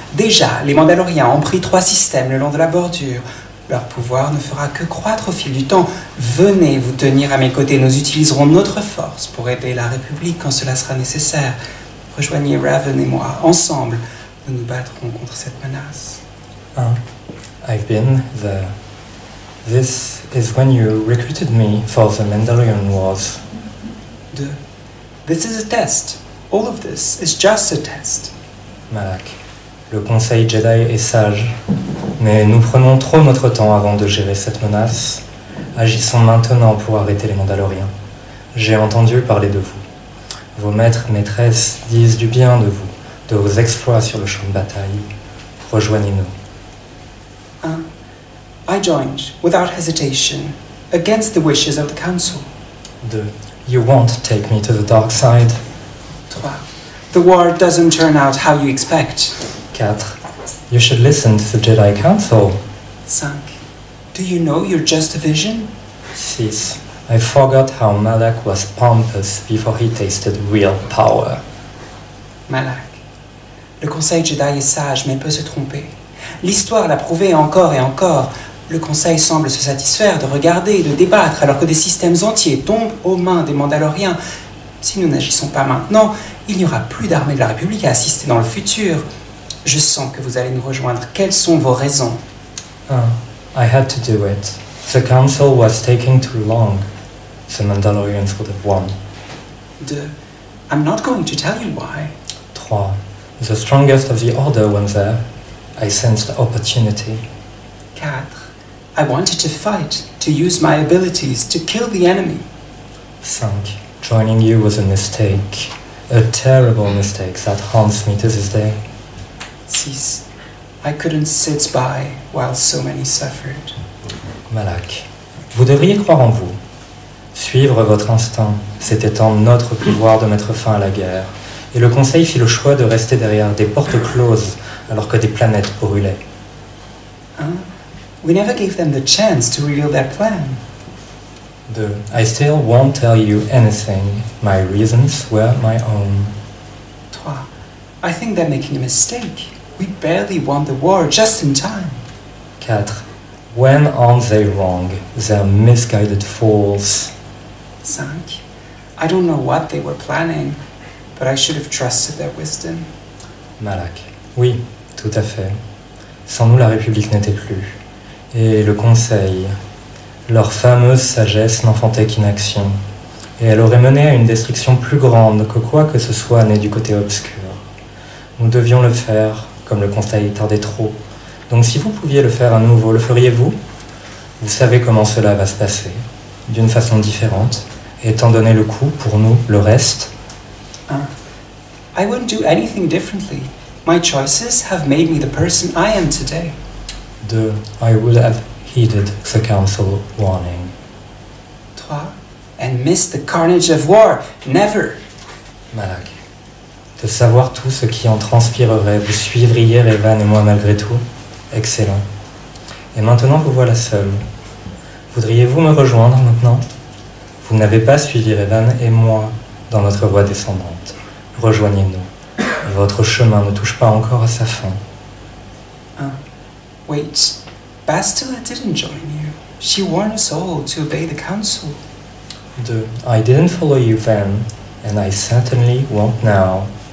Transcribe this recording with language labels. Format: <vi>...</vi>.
<fr>Déjà, les Mandaloriens ont pris 3 systèmes le long de la bordure. Leur pouvoir ne fera que croître au fil du temps. Venez vous tenir à mes côtés. Nous utiliserons notre force pour aider la République quand cela sera nécessaire. Rejoignez Raven et moi. Ensemble, nous nous battrons contre cette menace.</fr> <en>1. I've been there. This is when you recruited me for the Mandalorian Wars. 2. This is a test. All of this is just a test. Malak.</en> <fr>Le Conseil Jedi est sage, mais nous prenons trop notre temps avant de gérer cette menace. Agissons maintenant pour arrêter les Mandaloriens. J'ai entendu parler de vous. Vos maîtres, maîtresses disent du bien de vous, de vos exploits sur le champ de bataille. Rejoignez-nous.</fr> <en>1. I joined, without hesitation, against the wishes of the Council. 2. You won't take me to the dark side. 3. The war doesn't turn out how you expect. 4. You should listen to the Jedi Council. 5. Do you know you're just a vision? 6. I forgot how Malak was pompous before he tasted real power. Malak.</en> <fr>Le Conseil Jedi est sage, mais peut se tromper. L'histoire l'a prouvé encore et encore. Le Conseil semble se satisfaire de regarder et de débattre alors que des systèmes entiers tombent aux mains des Mandaloriens. Si nous n'agissons pas maintenant, il n'y aura plus d'armée de la République à assister dans le futur. Je sens que vous allez nous rejoindre. Quelles sont vos raisons?</fr> <en>1. I had to do it. The council was taking too long. The Mandalorians would have won. 2. I'm not going to tell you why. 3. The strongest of the Order went there. I sensed opportunity. 4. I wanted to fight, to use my abilities, to kill the enemy. 5. Joining you was a mistake. A terrible mistake that haunts me to this day. 6. I couldn't sit by while so many suffered.</en> <fr>Malak, vous devriez croire en vous. Suivre votre instinct, c'était en notre pouvoir de mettre fin à la guerre. Et le Conseil fit le choix de rester derrière des portes closes alors que des planètes brûlaient.</fr> <en>1. We never gave them the chance to reveal their plan. 2. I still won't tell you anything. My reasons were my own. 3. I think they're making a mistake. We barely won the war just in time. 4. When aren't they wrong? They're misguided fools. 5. I don't know what they were planning, but I should have trusted their wisdom.</en> <fr>Malak. Oui, tout à fait. Sans nous, la République n'était plus. Et le Conseil, leur fameuse sagesse n'enfantait qu'inaction. Et elle aurait mené à une destruction plus grande que quoi que ce soit né du côté obscur. Nous devions le faire, comme le Conseil tardait trop. Donc si vous pouviez le faire à nouveau, le feriez-vous? Vous savez comment cela va se passer, d'une façon différente, étant donné le coût pour nous, le reste.</fr> <en>1. I wouldn't do anything differently. My choices have made me the person I am today. 2. I would have heeded the council warning. 3. And missed the carnage of war. Never. Malak.</en> <fr>De savoir tout ce qui en transpirerait, vous suivriez Evan et moi malgré tout. Excellent. Et maintenant vous voilà seul. Voudriez-vous me rejoindre maintenant? Vous n'avez pas suivi Evan et moi dans notre voie descendante. Rejoignez-nous. Votre chemin ne touche pas encore à sa fin.</fr> <en>Wait. Bastila didn't join you. She warned us all to obey the council. 2. I didn't follow you then, and I certainly won't now.</en>